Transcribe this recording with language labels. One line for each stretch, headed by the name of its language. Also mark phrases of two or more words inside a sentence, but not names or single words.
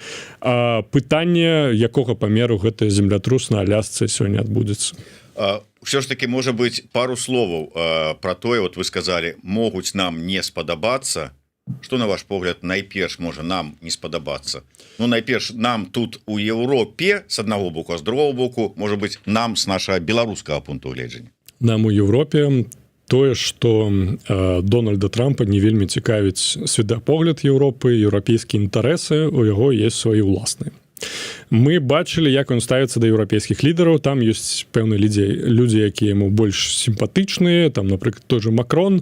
Belarusian: Пытанне, якога памеру гэты землятрус на Алясцы сёння адбудзецца. все ж таки можа быть пару словаў про тое,
Russian: вот вы сказали,
Belarusian: могуць нам не спадабацца.
Russian: Что на ваш
Belarusian: погляд найперш можа нам не спадабацца? Ну найперш нам тут у Европе с аднаго боку, а з другого боку можа быть нам с нашага беларускага пункту гледжання. Нам у Европе тое, што Дональда Трампа не вельмі цікавіць светапогляд Европы, еўрапейскія інтарэсы, у яго есть свае ўласныя. Мы бачылі, як ён ставіцца да еўрапейскіх лідараў, там ёсць пэўныя людзі, якія яму больш сімпатычныя, там, напрыклад, той же Макрон.